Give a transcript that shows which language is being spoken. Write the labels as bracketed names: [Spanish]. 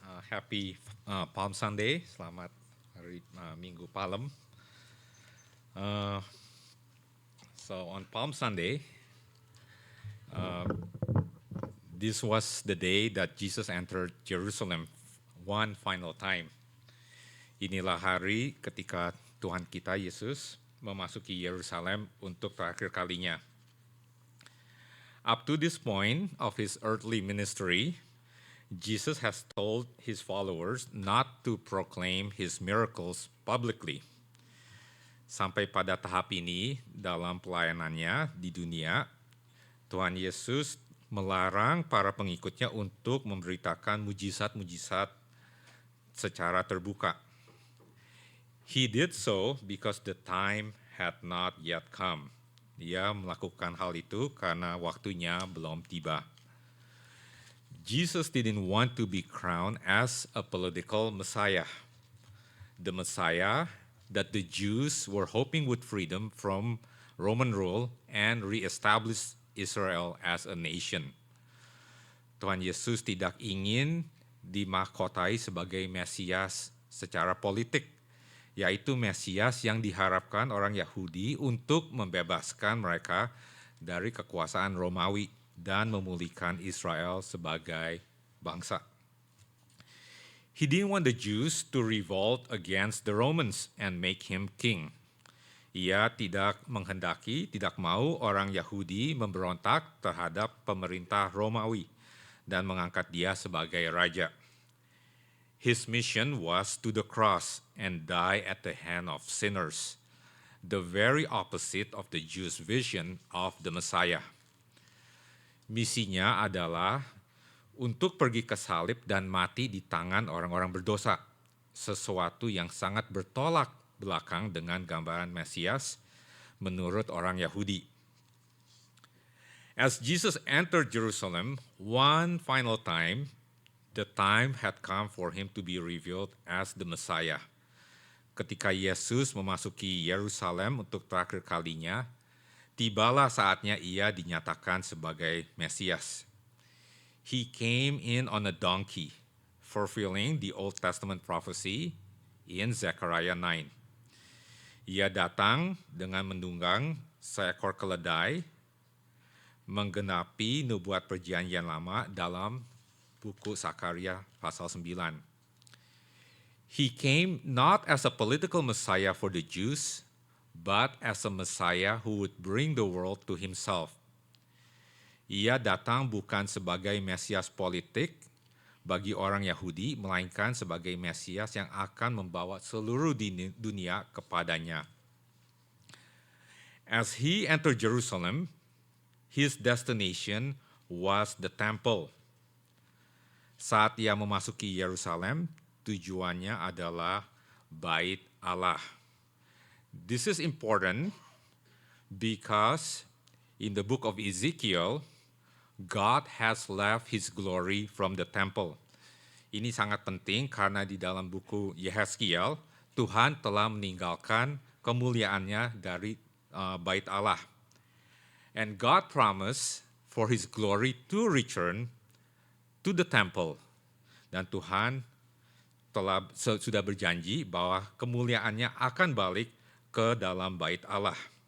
[English] Happy Palm Sunday, [Indonesian] selamat hari Minggu Palem. [English] So on Palm Sunday, this was the day that Jesus entered Jerusalem one final time. [Indonesian] Inilah hari ketika Tuhan kita Yesus memasuki Yerusalem untuk terakhir kalinya. [English] Up to this point of his earthly ministry, Jesus has told his followers not to proclaim his miracles publicly. [Indonesian] Sampai pada tahap ini dalam pelayanannya di dunia, Tuhan Yesus melarang para pengikutnya untuk memberitakan mujizat-mujizat secara terbuka. [English] He did so because the time had not yet come. [Indonesian] Dia melakukan hal itu karena waktunya belum tiba. [English] Jesus didn't want to be crowned as a political Messiah. The Messiah that the Jews were hoping would freedom from Roman rule and reestablish Israel as a nation. [Indonesian] Tuhan Yesus tidak ingin dimahkotai sebagai Mesias secara politik, yaitu Mesias yang diharapkan orang Yahudi untuk membebaskan mereka dari kekuasaan Romawi dan memulihkan Israel sebagai bangsa. [English] He didn't want the Jews to revolt against the Romans and make him king. [Indonesian] Ia tidak mau orang Yahudi memberontak terhadap pemerintah Romawi dan mengangkat dia sebagai raja. [English] His mission was to the cross and die at the hand of sinners, the very opposite of the Jews' vision of the Messiah. [Indonesian] Misinya adalah untuk pergi ke salib dan mati di tangan orang-orang berdosa, sesuatu yang sangat bertolak belakang dengan gambaran Mesias menurut orang Yahudi. [English] As Jesus entered Jerusalem one final time, the time had come for him to be revealed as the Messiah. [Indonesian] Ketika Yesus memasuki Yerusalem untuk terakhir kalinya, tibalah saatnya ia dinyatakan sebagai Mesias. [English] He came in on a donkey, fulfilling the Old Testament prophecy in Zechariah 9. [Indonesian] Ia datang dengan menunggang seekor keledai, menggenapi nubuat perjanjian lama dalam buku Zakaria pasal 9. [English] He came not as a political Messiah for the Jews, but as a Messiah who would bring the world to himself. [Indonesian] Ia datang bukan sebagai Mesias politik bagi orang Yahudi, melainkan sebagai Mesias yang akan membawa seluruh dunia kepadanya. [English] As he entered Jerusalem, his destination was the temple. [Indonesian] Saat ia memasuki Yerusalem, tujuannya adalah Bait Allah. [English] This is important because in the book of Ezekiel, God has left his glory from the temple. [Indonesian] Ini sangat penting karena di dalam buku Yehezkiel, Tuhan telah meninggalkan kemuliaannya dari Bait Allah. [English] And God promised for his glory to return to the temple. [Indonesian] Dan Tuhan sudah berjanji bahwa kemuliaannya akan balik ke dalam Bait Allah.